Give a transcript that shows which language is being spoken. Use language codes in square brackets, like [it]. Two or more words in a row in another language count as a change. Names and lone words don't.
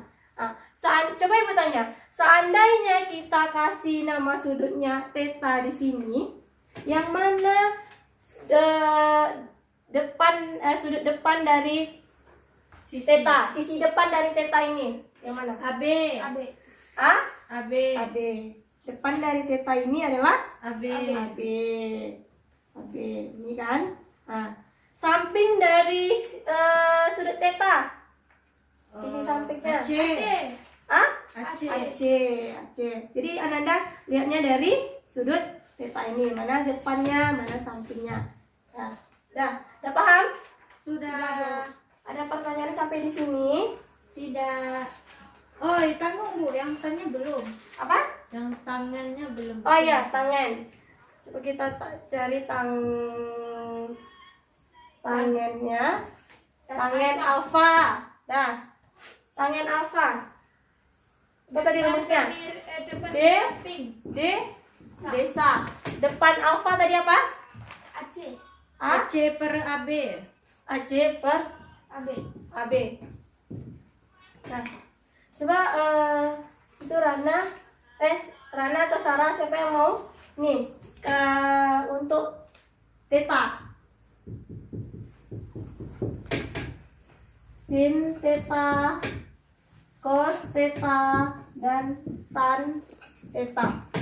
[id] Nah, coba Ibu tanya, seandainya kita kasih nama sudutnya theta di sini, yang mana sudut depan dari theta, sisi depan dari theta ini, yang mana? AB. AB. AB. AB. Depan dari theta ini adalah AB. AB. Ini kan? Nah, samping dari sudut theta. Sisi sampingnya. AC. Ah? AC. AC. Jadi Ananda lihatnya dari sudut theta ini, mana depannya, mana sampingnya. Nah, udah paham? Sudah. Ada pertanyaan sampai di sini? Tidak. Oh, tanggung Bu, yang tanya belum. Apa? Yang tangannya belum. Oh iya, tangan. Coba kita cari tangannya. Tangan alfa. Nah, tangan alfa. Apa tadi rumusnya? Depan D. samping. Desa. Depan alfa tadi apa? AC. AC per AB. AC per AB. AB. Nah, coba itu Rana atau Sarah, siapa yang mau? Nih, untuk theta. Sin theta, cos theta, dan tan theta.